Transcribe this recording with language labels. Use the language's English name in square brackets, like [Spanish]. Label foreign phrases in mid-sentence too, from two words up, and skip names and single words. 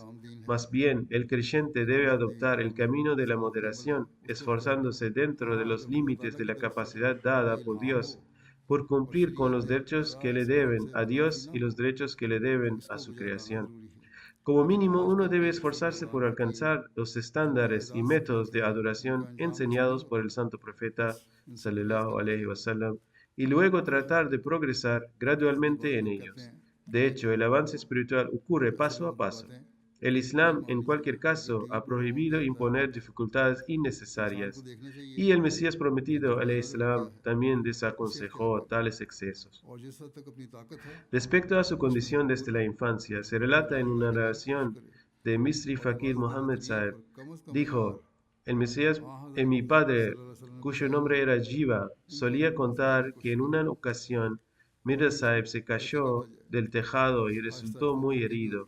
[Spanish] Más bien, el creyente debe adoptar el camino de la moderación, esforzándose dentro de los límites de la capacidad dada por Dios, por cumplir con los derechos que le deben a Dios y los derechos que le deben a su creación. Como mínimo, uno debe esforzarse por alcanzar los estándares y métodos de adoración enseñados por el santo profeta [Arabic] صلى الله عليه وسلم [Spanish] y luego tratar de progresar gradualmente en ellos. De hecho, el avance espiritual ocurre paso a paso. El Islam, en cualquier caso, ha prohibido imponer dificultades innecesarias, y el Mesías prometido, [Arabic] عليه السلام, [Spanish] también desaconsejó tales excesos. Respecto a su condición desde la infancia, se relata en una narración de Misri Fakir Muhammad Sahib, dijo, el Mesías, mi padre, cuyo nombre era Jiva, solía contar que en una ocasión Mirza Sahib se cayó del tejado y resultó muy herido.